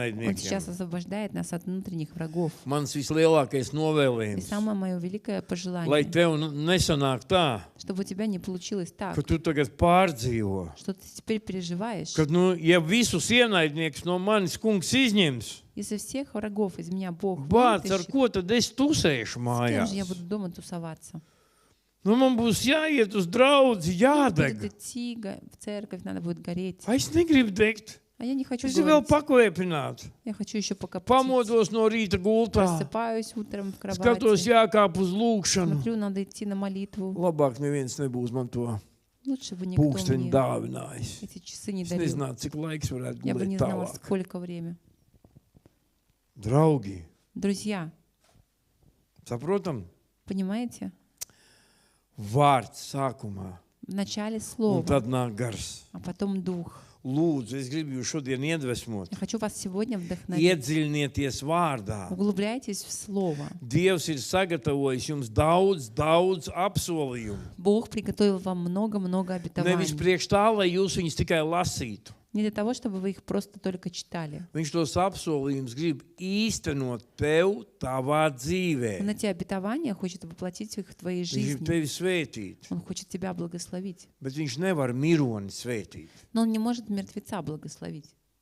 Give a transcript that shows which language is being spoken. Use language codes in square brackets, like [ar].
[ru] Он сейчас [lv] ienaidniekiem. [ru] освобождает нас от внутренних врагов. [lv] Mans vislielākais [ru] И [lv] novēlējums, [ru] самое мое великое [lv] lai [ru] пожелание, [lv] tev nesanāk tā, [ru] чтобы у тебя не получилось так, [lv] ka tu tagad pārdzīvo. [ru] что ты теперь переживаешь. [lv] Kad, ja visus ienaidniekus no manis kungs izņems, [ru] Если всех врагов из меня Бог [lv] bāc, ar [ru] вытащит, [lv] ko tad es tusēšu с кем mājās? [ru] же я буду дома тусоваться? [lv] Nu, man būs jāiet uz draudzi, [ru] Будет [lv] jādeg. [ru] идти в церковь, надо будет гореть. [lv] A es negribu degt. [ru] А я не хочу [lv] Es vēl [ru] гореть. [lv] pakvēpināt. [ru] Я хочу еще пока [lv] Pamodos no rīta gultā. [ru] Просыпаюсь утром в [lv] Skatos, [ru] кровати. [lv] jākāp uz lūkšanu. [ru] Смотрю, надо идти на молитву. [lv] Labāk neviens nebūs man to [ru] Лучше бы никто [lv] pūksteni [ru] мне [lv] dāvinājis. [ru] эти часы не [lv] Es [ru] дарил. [lv] nezinātu, cik laiks varētu [ru] Я бы не [lv] gulēt [ru] знала, [lv] tālāk. [ru] сколько время. [lv] Draugi, [ru] Друзья, [lv] saprotam? [ru] понимаете? [lv] Vārds sākumā, [ru] В начале [lv] un [ru] слово, [lv] tad nāk gars. [ru] а потом дух. [lv] Lūdzu, es gribu jūs šodien iedvesmot. [ru] Я хочу вас сегодня вдохновить. [lv] Iedziļinieties vārdā. [ru] Углубляйтесь в слово. [lv] Dievs ir sagatavojis jums daudz apsolījumu. [ru] Бог приготовил вам много-много [lv] Nevis [ru] обетований. [lv] priekš tā, lai jūs viņus tikai lasītu. [ru] Не для того, чтобы вы их просто только читали. [lv] Viņš tos apsolījumus grib īstenot tev, tavā dzīvē. [ru] Он эти обетования хочет воплотить их в твоей [lv] Viņš grib [ru] жизни. [lv] tevi svētīt, [ru] Он хочет тебя благословить. [lv] bet viņš nevar mironi svētīt. [ru] Но он не может мертвеца благословить.